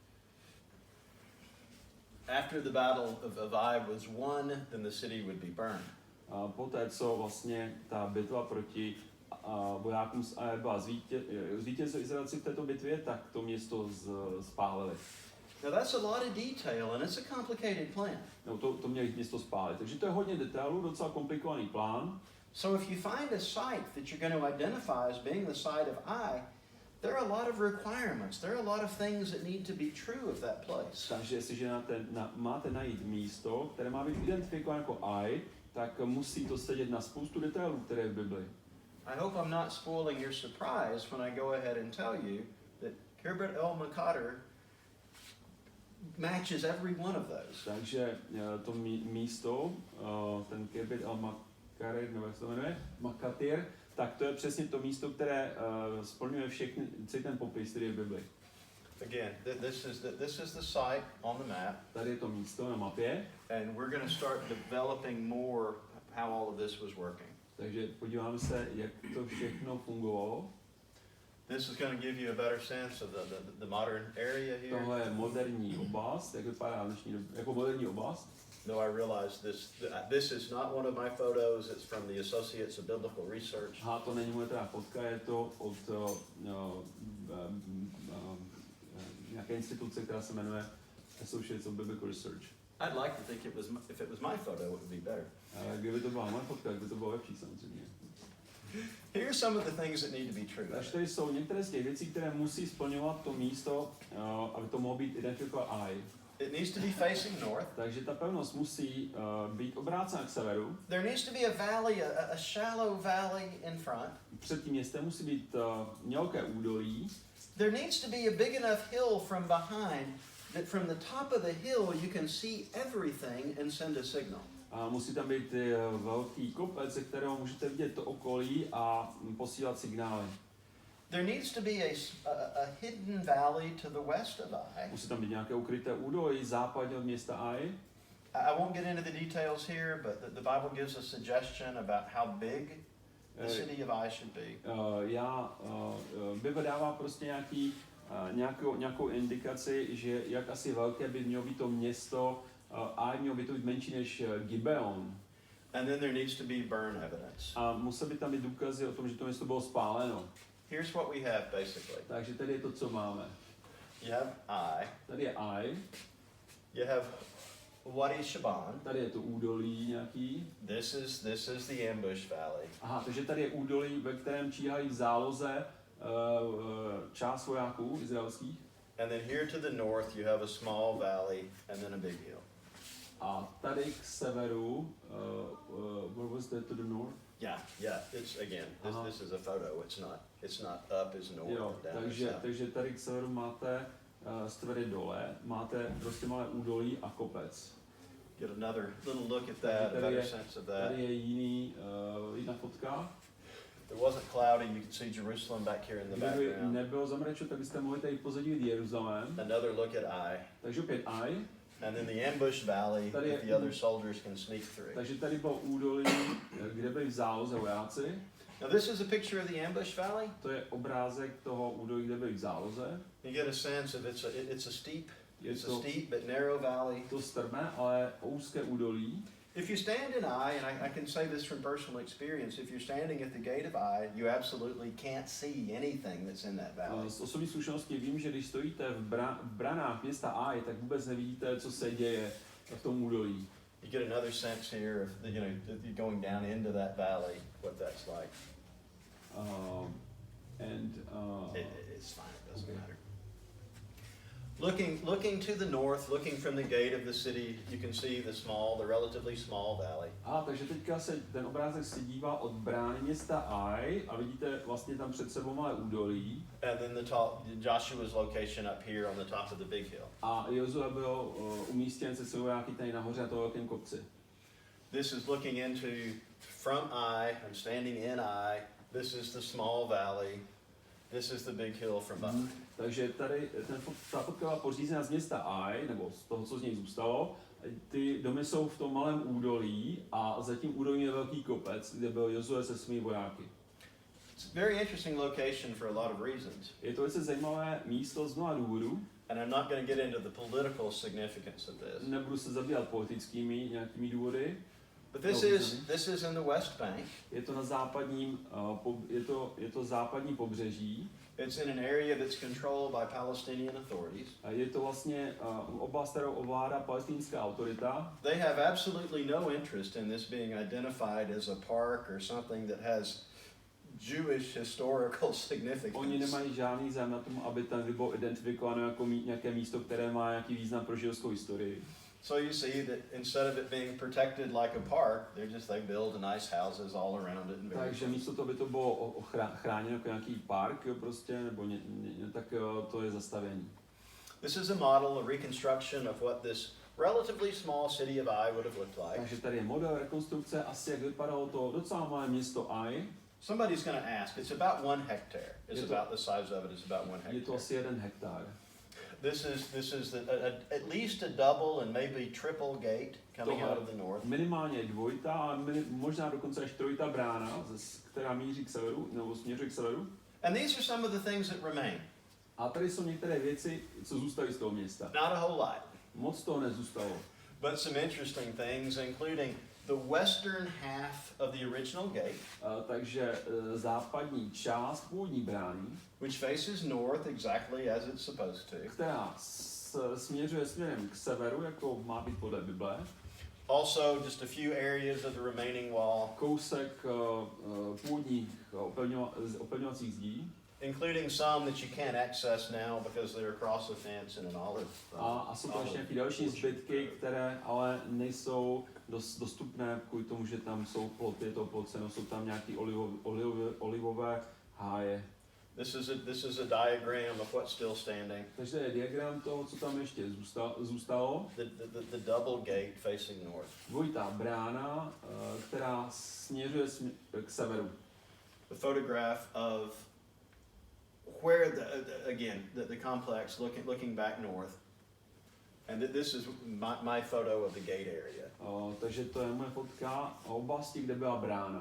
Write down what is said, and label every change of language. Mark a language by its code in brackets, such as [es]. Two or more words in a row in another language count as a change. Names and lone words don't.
[en] After the battle of Ai was won, then the city would be burned. [cs] Poté, co vlastně ta bitva proti vojákům z Aje byla zvítězili Izraelci v této bitvě, tak to město spálili. [en] Now that's a lot of detail and it's a complicated plan. [cs] No, to měli město spálit, takže to je hodně detailů, docela komplikovaný plán. [en] So if you find a site that you're going to identify as being the site of Ai, there are a lot of requirements. There are a lot of things that need to be true of that place. [cs] Takže jestliže máte najít místo, které má být identifikováno jako Ai, tak musí to sedět na spoustu detailů, které v Bibli. [en] I hope I'm not spoiling your surprise when I go ahead and tell you that Kirbet El Makader matches every one of those. [cs] Takže to místo, ten Kirbet El Makader, nebo jak se to jmenuje, Makatir, tak to je přesně to místo, které splňuje celý ten popis, který je v Bibli. [en] Again, this is the site on the map. [cs] Tady je to místo na mapě. [en] And we're going to start developing more how all of this was working. [cs] Takže podíváme se, jak to všechno fungovalo. [en] This is going to give you a better sense of the modern area here. [cs] Tohle je moderní oblast, jak vypadá dnešní dobu, jako moderní oblast. No, [en] I realize this is not one of my photos. It's from the Associates of Biblical Research. [cs] To není moje teda fotka, je to od nějaké instituce, která se jmenuje Associates of Biblical Research. [en] I'd like to think if it was my photo, it would be better. [cs] Kdyby to byla moje fotka, tak by to bylo lepší samozřejmě. [en] Here are some of the things that need to be true. [cs] Takže tady jsou některé z těch věcí, které musí splňovat to místo, aby to mohlo být identifikovat Ai. [en] It needs to be facing north. [cs] Takže ta pevnost musí být obrácena k severu. [en] There needs to be a valley, a shallow valley in front. [cs] Před tím městem musí být mělké údolí. [en] There needs to be a big enough hill from behind that from the top of the hill you can see everything and send a signal. [cs] A musí tam být velký kopec, ze kterého můžete vidět to okolí a posílat signály. [en] There needs to be a hidden valley to the west of Ai. [cs] Musí tam být nějaké ukryté údolí západně od města Ai. [en] I won't get into the details here, but the Bible gives a suggestion about how big the city of Ai should be. [cs] Bible dává prostě nějakou indikaci, že jak asi velké by mělo být to město. Ai mělo by to být menší než Gibeon. [en] And then there needs to be burn evidence. [cs] A musel by tam být důkazy o tom, že to město bylo spáleno. [en] Here's what we have basically. [cs] Takže tady je to, co máme. [en] You have Ai. [cs] Tady je Ai. [en] You have Wadi Shaban. [cs] Tady je to údolí nějaký. [en] This is the ambush valley. [cs] Aha, takže tady je údolí, ve kterém číhají v záloze část vojáků izraelských. [en] And then here to the north you have a small valley and then a big hill. [cs] A tady k severu, [en] where was that to the north? Yeah. It's again. This is a photo. It's not up is north. [cs] Jo, takže tady k severu máte severy dole, máte prostě malé údolí a kopec. [en] Get another little look at that, a better sense of that. [cs] Tady je jiná fotka. [en] If it wasn't cloudy, you could see Jerusalem back here in the [cs] Kdyby [en] background. [cs] nebylo zamračeno, tak byste mohli tady pozadí vidět Jeruzalém. [en] Another look at Ai. [cs] Takže opět Ai. [en] And then the ambush valley that the other soldiers can sneak through. [cs] Takže tady bylo údolí, kde byli v záloze vojáci. [en] Now this is a picture of the ambush valley. [cs] To je obrázek toho údolí, kde byli v záloze. [en] You get a sense of it's a steep but narrow valley. [cs] To strmé, ale úzké údolí. [en] If you stand in Ai, and I can say this from personal experience, if you're standing at the gate of Ai, you absolutely can't see anything that's in that valley. [cs] Z osobní zkušenosti vím, že když stojíte v branách města Ai, tak vůbec nevidíte, co se děje v tom údolí. [en] You get another sense here of you're going down into that valley, what that's like. It's fine. It doesn't matter. Looking to the north, looking from the gate of the city, you can see the relatively small valley. [cs] Takže teďka se ten obrázek se dívá od brány města Ai a vidíte vlastně tam před sebou malé údolí. [en] And then Joshua's location up here on the top of the big hill. [cs] A Jozue byl umístěn se svou vojáky tady nahoře na tom velkém kopci. [en] This is looking into from Ai. I'm standing in Ai. This is the small valley. This is the big hill from behind. [cs] Takže tady ta fotka byla pořízena z města Ai, nebo z toho, co z něj zůstalo. Ty domy jsou v tom malém údolí a za tím údolím je velký kopec, kde byl Jozue se svými vojáky. [en] It's a very interesting location for a lot of reasons. [cs] Je to velice zajímavé místo z mnoha důvodů. [en] And I'm not going to get into the political significance of this. [cs] Nebudu se zabývat politickými nějakými důvody. [en] But this is in the West Bank. [cs] Je to na západním, je to západní pobřeží. [en] It's in an area that's controlled by Palestinian authorities. [cs] Je to vlastně oblast, kterou ovládá palestinská autorita. [en] They have absolutely no interest in this being identified as a park or something that has Jewish historical significance. [cs] Oni nemají žádný zájem na tom, aby tam bylo identifikováno jako nějaké místo, které má nějaký význam pro židovskou historii. [en] So you see that instead of it being protected like a park, they build nice houses all around it. [cs] Takže místo toho, aby to bylo chráněno jako nějaký park, prostě, nebo tak to je zastavění. [en] This is a model, a reconstruction of what this relatively small city of Ai would have looked like. [cs] Takže tady je model rekonstrukce, asi jak vypadalo to docela malé město Ai. [en] Somebody's going to ask. It's about 1 hectare. It's about the size of it. It's about 1 hectare. [cs] Je to asi 1 hektar. [en] This is at least a double and maybe triple gate coming out of the north. [cs] Minimálně dvojitá a možná dokonce až trojitá brána, která míří k severu, nebo směřuje k severu. [en] And these are some of the things that remain. [cs] A tady jsou některé věci, co zůstaly z toho města. [en] Not a whole lot. [cs] Moc toho nezůstalo. [en] But some interesting things, including the western half of the original gate. [cs] Takže západní část původní brány, [en] which faces north exactly as it's supposed to. [cs] Která směřuje směrem k severu, jako má být podle Bible. [en] Also, just a few areas of the remaining wall. [cs] Kousek původních opevňovacích zdí. [en] Including some that you can't access now because they're across the fence in an olive. [cs] A jsou tam ještě nějaké další zbytky, které ale nejsou dostupné kvůli tomu, že tam jsou ploty, je to ploceno, jsou tam nějaké olivové háje. [en] This is a diagram of what's still standing. [cs] Takže je diagram toho, co tam ještě zůstalo. [en] The double gate facing north. [cs] Dvojitá brána, která směřuje k severu. [en] The photograph of where the complex looking back north. And this is my photo of the gate area. [cs] Takže to je moje fotka oblasti, kde byla brána.